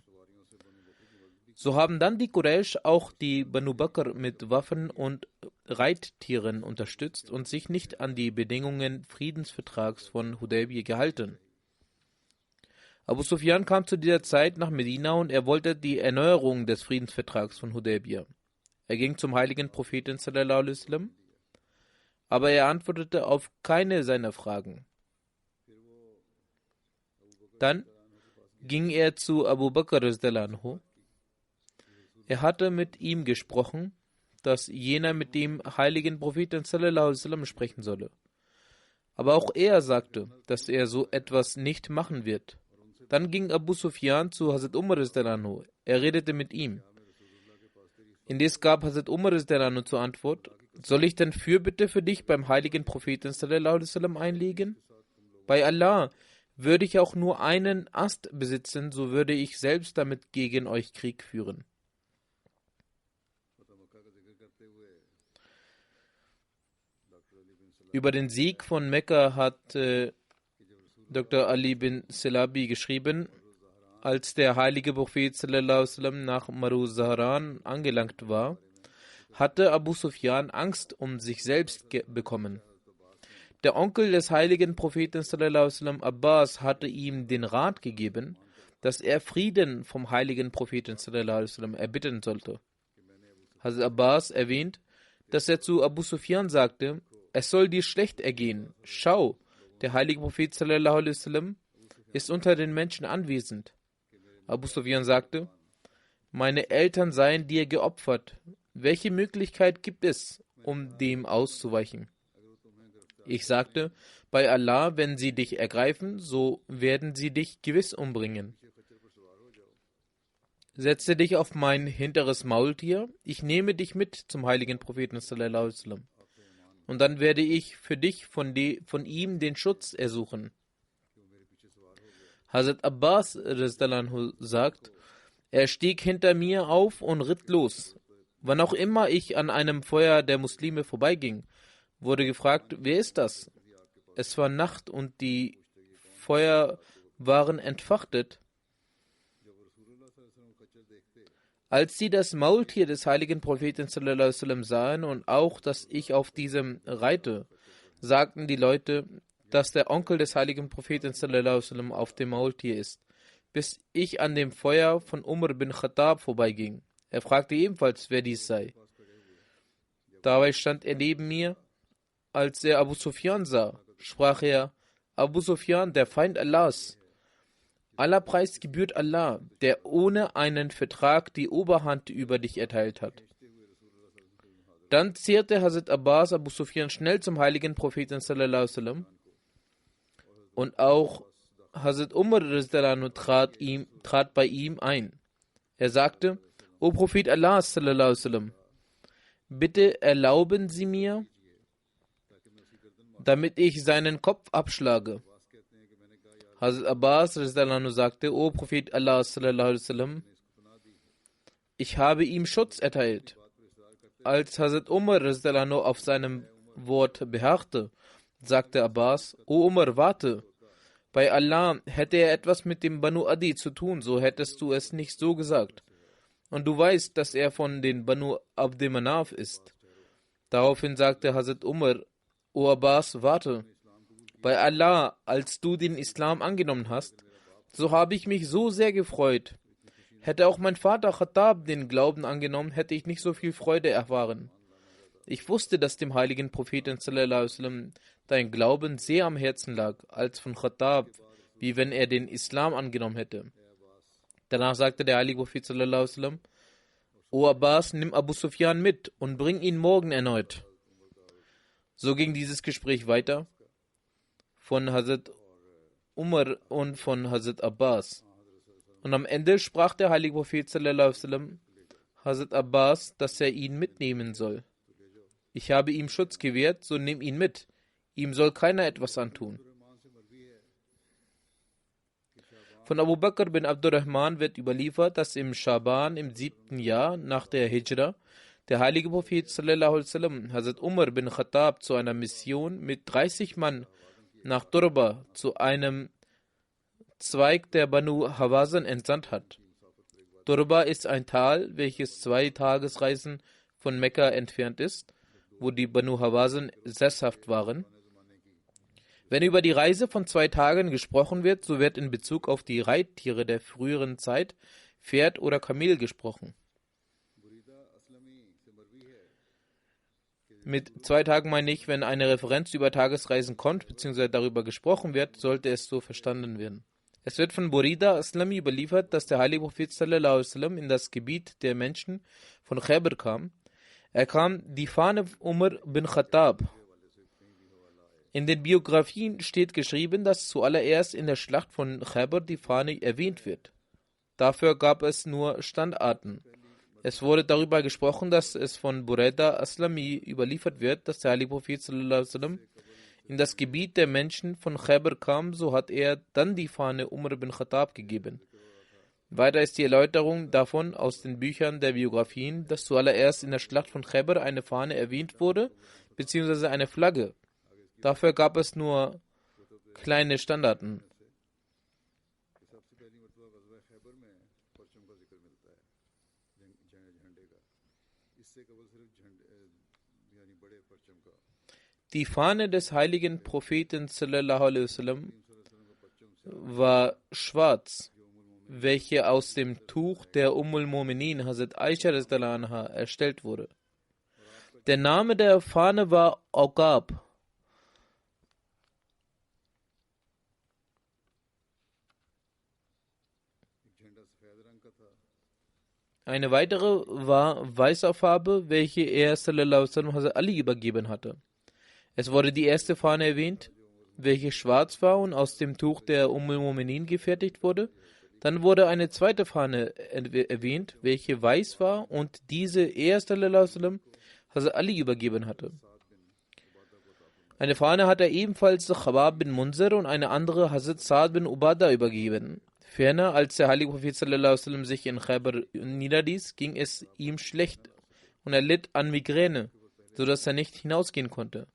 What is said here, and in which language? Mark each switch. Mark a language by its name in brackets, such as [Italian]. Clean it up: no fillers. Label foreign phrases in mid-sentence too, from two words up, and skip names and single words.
[German] So haben dann die Quraysh auch die Banu Bakr mit Waffen und Reittieren unterstützt und sich nicht an die Bedingungen Friedensvertrags von Hudaybiyah gehalten. Abu Sufyan kam zu dieser Zeit nach Medina und er wollte die Erneuerung des Friedensvertrags von Hudaybiyah. Er ging zum heiligen Propheten [Arabic] صلى الله عليه وسلم, [German] aber er antwortete auf keine seiner Fragen. Dann ging er zu Abu Bakr [Arabic] رضي الله عنه. [German] Er hatte mit ihm gesprochen, dass jener mit dem heiligen Propheten [Arabic] صلى الله عليه وسلم [German] sprechen solle. Aber auch er sagte, dass er so etwas nicht machen wird. Dann ging Abu Sufyan zu Hazrat Umar [Arabic] رضي الله عنه. [German] Er redete mit ihm. Indes gab Hazrat Umar [Arabic] رضي الله عنه [German] zur Antwort: Soll ich denn Fürbitte für dich beim heiligen Propheten [Arabic] صلى الله عليه وسلم [German] einlegen? Bei Allah, würde ich auch nur einen Ast besitzen, so würde ich selbst damit gegen euch Krieg führen. Über den Sieg von Mekka hat Dr. Ali bin Silabi geschrieben: Als der heilige Prophet [Arabic] صلى الله عليه وسلم [German] nach Maru Zahran angelangt war, hatte Abu Sufyan Angst um sich selbst bekommen. Der Onkel des heiligen Propheten [Arabic] صلى الله عليه وسلم, [German] Abbas, hatte ihm den Rat gegeben, dass er Frieden vom heiligen Propheten [Arabic] صلى الله عليه وسلم [German] erbitten sollte. Hazrat Abbas erwähnt, dass er zu Abu Sufyan sagte: Es soll dir schlecht ergehen. Schau, der heilige Prophet [Arabic] صلى الله عليه وسلم [German] ist unter den Menschen anwesend. Abu Sufyan sagte: Meine Eltern seien dir geopfert. Welche Möglichkeit gibt es, um dem auszuweichen? Ich sagte: Bei Allah, wenn sie dich ergreifen, so werden sie dich gewiss umbringen. Setze dich auf mein hinteres Maultier, ich nehme dich mit zum heiligen Propheten [Arabic] صلى الله عليه وسلم. [German] Und dann werde ich für dich von ihm den Schutz ersuchen. Hazrat Abbas [Arabic] رضي الله عنه [German] sagt: Er stieg hinter mir auf und ritt los. Wann auch immer ich an einem Feuer der Muslime vorbeiging, wurde gefragt: Wer ist das? Es war Nacht und die Feuer waren entfachtet. Als sie das Maultier des heiligen Propheten [Arabic] صلى الله عليه وسلم [German] sahen und auch, dass ich auf diesem reite, sagten die Leute, dass der Onkel des heiligen Propheten [Arabic] صلى الله عليه وسلم [German] auf dem Maultier ist, bis ich an dem Feuer von Umar bin Khattab vorbeiging. Er fragte ebenfalls, wer dies sei. Dabei stand er neben mir. Als er Abu Sufyan sah, sprach er: Abu Sufyan, der Feind Allahs. Aller Preis gebührt Allah, der ohne einen Vertrag die Oberhand über dich erteilt hat. Dann zehrte Hazrat Abbas Abu Sufyan schnell zum heiligen Propheten [Arabic] صلى الله عليه وسلم [German] und auch Hazrat Umar trat bei ihm ein. Er sagte: O Prophet Allah [Arabic] صلى الله عليه وسلم, [German] bitte erlauben Sie mir, damit ich seinen Kopf abschlage. Hazrat Abbas sagte: O Prophet Allah [Arabic] صلى الله عليه وسلم, [German] ich habe ihm Schutz erteilt. Als Hazrat Umar auf seinem Wort beharrte, sagte Abbas: O Umar, warte. Bei Allah, hätte er etwas mit dem Banu Adi zu tun, so hättest du es nicht so gesagt. Und du weißt, dass er von den Banu Abd Manaf ist. Daraufhin sagte Hazrat Umar: O Abbas, warte. Bei Allah, als du den Islam angenommen hast, so habe ich mich so sehr gefreut. Hätte auch mein Vater Khattab den Glauben angenommen, hätte ich nicht so viel Freude erfahren. Ich wusste, dass dem heiligen Propheten [Arabic] صلى الله عليه وسلم [German] dein Glauben sehr am Herzen lag, als von Khattab, wie wenn er den Islam angenommen hätte. Danach sagte der heilige Prophet [Arabic] صلى الله عليه وسلم: [German] O Abbas, nimm Abu Sufyan mit und bring ihn morgen erneut. So ging dieses Gespräch weiter von Hazrat Umar und von Hazrat Abbas. Und am Ende sprach der heilige Prophet [Arabic] صلى الله عليه وسلم [German] Hazrat Abbas, dass er ihn mitnehmen soll. Ich habe ihm Schutz gewährt, so nimm ihn mit. Ihm soll keiner etwas antun. Von Abu Bakr bin Abdurrahman wird überliefert, dass im Schaban im 7. Jahr nach der Hijra der heilige Prophet [Arabic] صلى الله عليه وسلم [German] Hazrat Umar bin Khattab zu einer Mission mit 30 Mann nach Durba zu einem Zweig der Banu Hawazin entsandt hat. Durba ist ein Tal, welches 2 Tagesreisen von Mekka entfernt ist, wo die Banu Hawazin sesshaft waren. Wenn über die Reise von 2 Tagen gesprochen wird, so wird in Bezug auf die Reittiere der früheren Zeit Pferd oder Kamel gesprochen. Mit 2 Tagen meine ich, wenn eine Referenz über Tagesreisen kommt, bzw. darüber gesprochen wird, sollte es so verstanden werden. Es wird von Burida Aslami überliefert, dass der heilige Prophet [Arabic] صلى الله عليه وسلم [German] in das Gebiet der Menschen von Khaybar kam. Er kam die Fahne Umar bin Khattab. In den Biografien steht geschrieben, dass zuallererst in der Schlacht von Khaybar die Fahne erwähnt wird. Dafür gab es nur Standarten. Es wurde darüber gesprochen, dass es von Bureda Aslami überliefert wird, dass der heilige Prophet [Arabic] صلى الله عليه وسلم [German] in das Gebiet der Menschen von Khaybar kam, so hat er dann die Fahne Umar bin Khattab gegeben. Weiter ist die Erläuterung davon aus den Büchern der Biografien, dass zuallererst in der Schlacht von Khaybar eine Fahne erwähnt wurde, beziehungsweise eine Flagge. Dafür gab es nur kleine Standarten. Die Fahne des heiligen Propheten [Arabic] صلى الله عليه وسلم [German] war schwarz, welche aus dem Tuch der Mu'minin Hazrat Aisha [Arabic] رضي الله عنها [German] erstellt wurde. Der Name der Fahne war Uqab. Eine weitere war weißer Farbe, welche er [Arabic] صلى الله عليه وسلم [German] Hazrat Ali übergeben hatte. Es wurde die erste Fahne erwähnt, welche schwarz war und aus dem Tuch der Mu'minin gefertigt wurde. Dann wurde eine zweite Fahne erwähnt, welche weiß war und diese er [Arabic] صلى الله عليه وسلم [German] Hazrat Ali übergeben hatte. Eine Fahne hat er ebenfalls Khabab bin Munzir und eine andere Hazrat Sa'd bin Ubadah übergeben. Ferner, als der heilige Prophet [Arabic] صلى الله عليه وسلم [German] sich in Khaybar niederließ, ging es ihm schlecht und er litt an Migräne, sodass er nicht hinausgehen konnte.